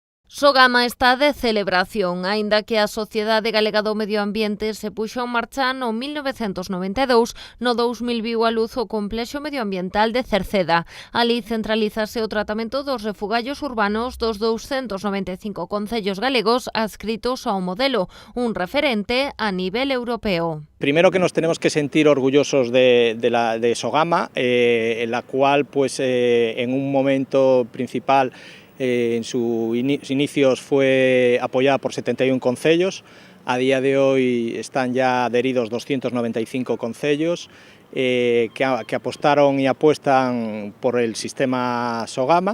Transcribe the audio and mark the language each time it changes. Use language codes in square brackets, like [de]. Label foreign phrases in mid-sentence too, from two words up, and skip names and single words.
[gl] Sogama está de celebración, aínda que a Sociedade Galega do Medio Ambiente se puxo en marcha no 1992, no 2000 viu a luz o complexo medioambiental de Cerceda. Ali centralízase o tratamento dos refugallos urbanos dos 295 concellos galegos adscritos ao modelo, un referente a nivel europeo. [es] Primero que nos tenemos que sentir orgullosos de Sogama, en la cual en un momento principal en sus inicios fue apoyada por 71 concellos. A día de hoy están ya adheridos 295 concellos que apostaron y apuestan por el sistema Sogama.